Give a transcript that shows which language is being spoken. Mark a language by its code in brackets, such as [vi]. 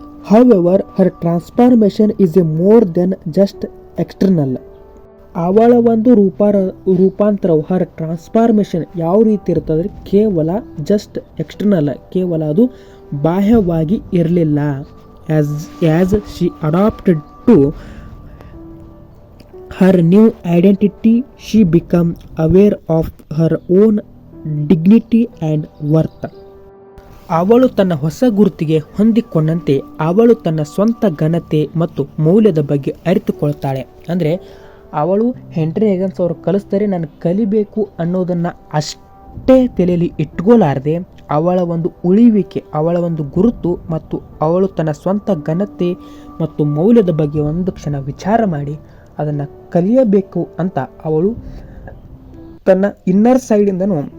[en] However her transformation is a more than just external. [kn] ಅವಳ ಒಂದು ರೂಪಾಂತರವು [en] her transformation [kn] ಯಾವ ರೀತಿ ಇರ್ತದೆ? ಕೇವಲ [en] just external, [kn] ಕೇವಲ ಅದು ಬಾಹ್ಯವಾಗಿ ಇರಲಿಲ್ಲ. [en] As she adapted to her new identity, she became aware of her own dignity and worth. [kn] ಅವಳು ತನ್ನ ಹೊಸ ಗುರುತಿಗೆ ಹೊಂದಿಕೊಂಡಂತೆ ಅವಳು ತನ್ನ ಸ್ವಂತ ಘನತೆ ಮತ್ತು ಮೌಲ್ಯದ ಬಗ್ಗೆ ಅರಿತುಕೊಳ್ತಾಳೆ. ಅಂದರೆ ಅವಳು ಹೆನ್ರಿ ಹೆಗನ್ಸ್ ಅವರು ಕಲಿಸ್ತಾರೆ, ನಾನು ಕಲಿಬೇಕು ಅನ್ನೋದನ್ನು ಅಷ್ಟೇ ತಲೆಯಲ್ಲಿ ಇಟ್ಕೋಲಾರದೆ ಅವಳ ಒಂದು ಉಳಿವಿಕೆ, ಅವಳ ಒಂದು ಗುರುತು ಮತ್ತು ಅವಳು ತನ್ನ ಸ್ವಂತ ಘನತೆ ಮತ್ತು ಮೌಲ್ಯದ ಬಗ್ಗೆ ಒಂದು ಕ್ಷಣ ವಿಚಾರ ಮಾಡಿ ಅದನ್ನು ಕಲಿಯಬೇಕು ಅಂತ ಅವಳು ತನ್ನ ಇನ್ನರ್ ಸೈಡಿಂದನೂ